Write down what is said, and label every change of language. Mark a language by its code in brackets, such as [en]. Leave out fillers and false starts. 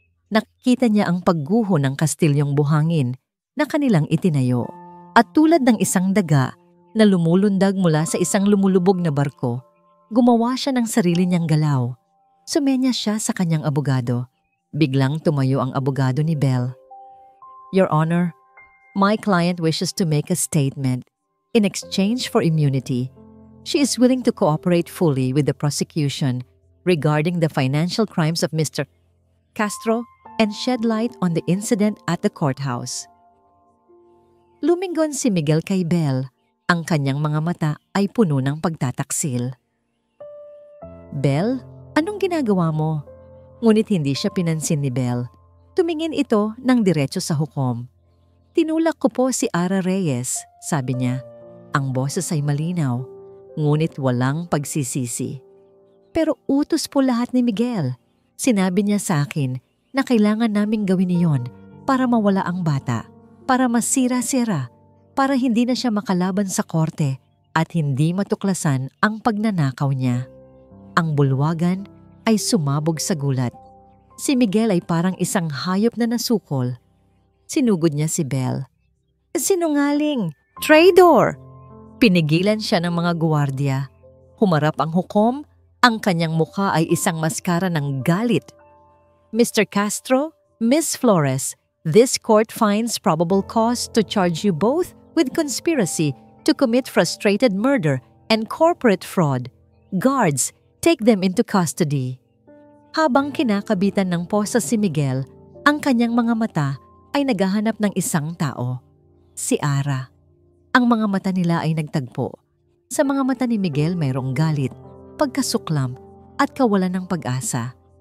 [tl] Nakita niya ang pagguho ng kastilyong buhangin na kanilang itinayo. At tulad ng isang daga na lumulundag mula sa isang lumulubog na barko, gumawa siya ng sarili niyang galaw. Sumenya siya sa kanyang abogado. Biglang tumayo ang abogado ni Belle. [en] Your Honor, my client wishes to make a statement. In exchange for immunity, she is willing to cooperate fully with the prosecution regarding the financial crimes of Mr. Castro and shed light on the incident at the courthouse. [tl] Lumingon si Miguel kay Belle. Ang kanyang mga mata ay puno ng pagtataksil. Belle, anong ginagawa mo? Ngunit hindi siya pinansin ni Belle. Tumingin ito ng diretso sa hukom. Tinulak ko po si Ara Reyes, sabi niya. Ang boses ay malinaw, ngunit walang pagsisisi. Pero utos po lahat ni Miguel. Sinabi niya sa akin na kailangan naming gawin iyon para mawala ang bata, para masira-sira, para hindi na siya makalaban sa korte at hindi matuklasan ang pagnanakaw niya. Ang bulwagan ay sumabog sa gulat. Si Miguel ay parang isang hayop na nasukol. Sinugod niya si Belle. Sinungaling! Traitor! Pinigilan siya ng mga guwardiya. Humarap ang hukom, ang kanyang mukha ay isang maskara ng galit. [en] Mr. Castro, Miss Flores, this court finds probable cause to charge you both with conspiracy to commit frustrated murder and corporate fraud. Guards, take them into custody. [tl] Habang kinakabitan ng posa si Miguel, ang kanyang mga mata ay naghahanap ng isang tao, si Ara. Ang mga mata nila ay nagtagpo. Sa mga mata ni Miguel mayroong galit, pagkasuklam at kawalan ng pag-asa.